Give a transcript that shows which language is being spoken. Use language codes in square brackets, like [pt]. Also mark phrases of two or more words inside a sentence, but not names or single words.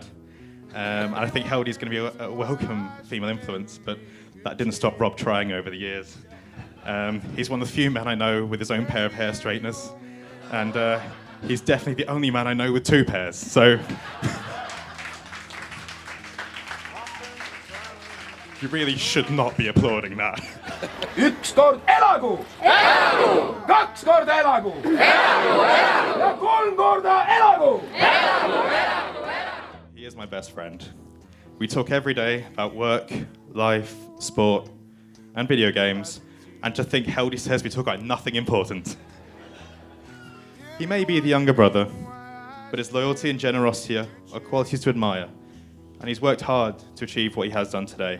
[en] And I think Heldi's going to be a welcome female influence, but that didn't stop Rob trying over the years. He's one of the few men I know with his own pair of hair straighteners, and he's definitely the only man I know with two pairs, so... You really should not be applauding that. [et] Üks kord elagu! Elagu! Kaks korda elagu! Elagu! Elagu! Ja kolm korda elagu! Elagu! Elagu! [en] He is my best friend. We talk every day about work, life, sport, and video games, and to think Heldi says we talk about nothing important. He may be the younger brother, but his loyalty and generosity are qualities to admire, and he's worked hard to achieve what he has done today.